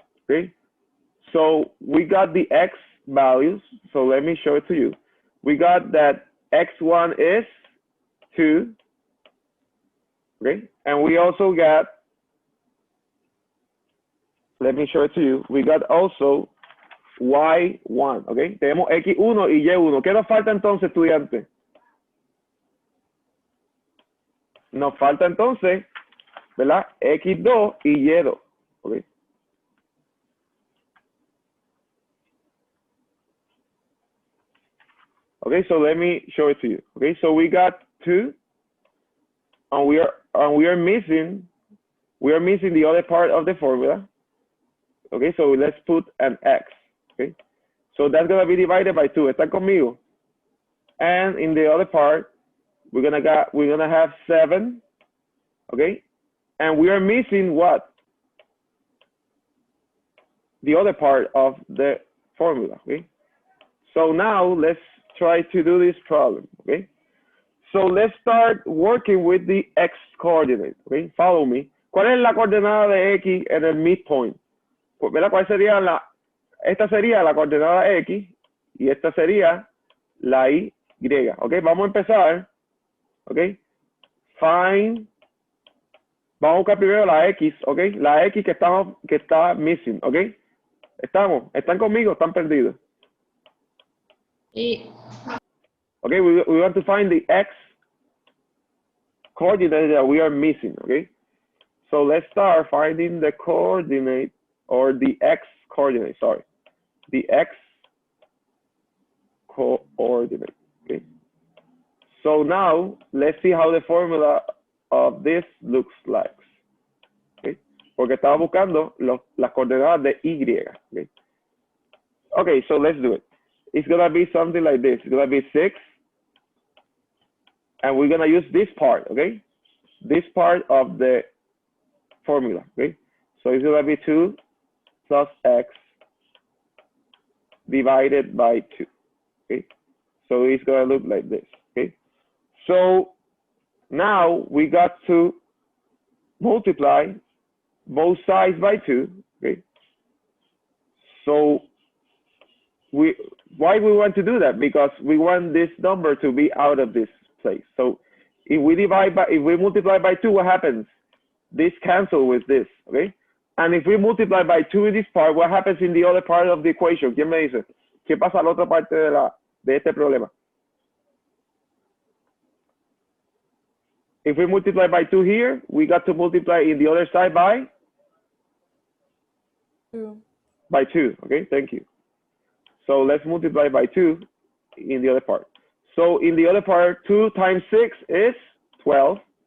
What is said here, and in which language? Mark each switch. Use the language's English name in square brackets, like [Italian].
[English] Okay. So we got the X values. So let me show it to you. We got that X1 is 2. Okay. And we also got, let me show it to you. We got also Y1. Okay. [Spanish] Tenemos X1 y Y1. ¿Qué nos falta entonces, estudiantes? Nos falta entonces, ¿verdad? X2 y Y2. Okay. [English] Okay, so let me show it to you. Okay, so we got 2, and we are missing the other part of the formula. Okay, so let's put an X. Okay, so that's gonna be divided by 2. [Spanish] ¿Están conmigo? [English] And in the other part, we're gonna have 7. Okay, and we are missing what? The other part of the formula. Okay, so now let's try to do this problem. Okay, so let's start working with the X coordinate. Okay, follow me. [Spanish] ¿Cuál es la coordenada de X en el midpoint? Pues, ¿verdad? ¿Cuál sería esta sería la coordenada X y esta sería la Y. Ok, vamos a empezar. Ok, find. Vamos a buscar primero la X. Ok, la X que está missing. Ok, ¿están conmigo? ¿Están perdidos? Y [English] Okay, we want to find the x coordinate that we are missing. Okay, so let's start finding the coordinate or the x coordinate. Sorry, the x coordinate. Okay, so now let's see how the formula of this looks like. [Spanish] Okay, porque estaba buscando las coordenadas de y. [English] Okay. Okay, so let's do it. It's gonna be something like this. It's gonna be 6, and we're gonna use this part. Okay, this part of the formula. Okay, so it's gonna be 2 plus x divided by 2. Okay, so it's gonna look like this. Okay, so now we got to multiply both sides by 2. Okay, so why we want to do that? Because we want this number to be out of this place. So if we multiply by 2, what happens? This cancel with this. Okay, and if we multiply by 2 in this part, what happens in the other part of the equation? [Spanish] ¿Quién me dice? ¿Qué pasa a la otra parte de este problema? [English] If we multiply by 2 here, we got to multiply in the other side by 2. By 2. Okay, thank you. So let's multiply by 2 in the other part. So in the other part, 2 times 6 is 12.